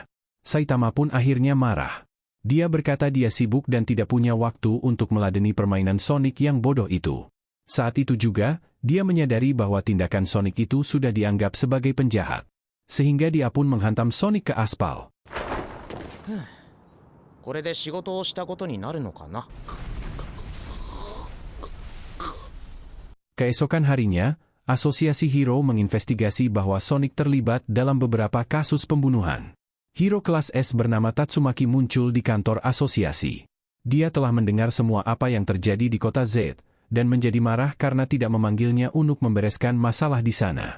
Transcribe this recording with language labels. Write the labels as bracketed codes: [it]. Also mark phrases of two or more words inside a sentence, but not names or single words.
[id] Saitama pun akhirnya marah. Dia berkata dia sibuk dan tidak punya waktu untuk meladeni permainan Sonic yang bodoh itu. Saat itu juga, dia menyadari bahwa tindakan Sonic itu sudah dianggap sebagai penjahat. Sehingga dia pun menghantam Sonic ke aspal. [ja] これで仕事をしたことになるのかな? [id] Keesokan harinya, Asosiasi Hero menginvestigasi bahwa Sonic terlibat dalam beberapa kasus pembunuhan. Hero kelas S bernama Tatsumaki muncul di kantor asosiasi. Dia telah mendengar semua apa yang terjadi di kota Z, dan menjadi marah karena tidak memanggilnya untuk membereskan masalah di sana.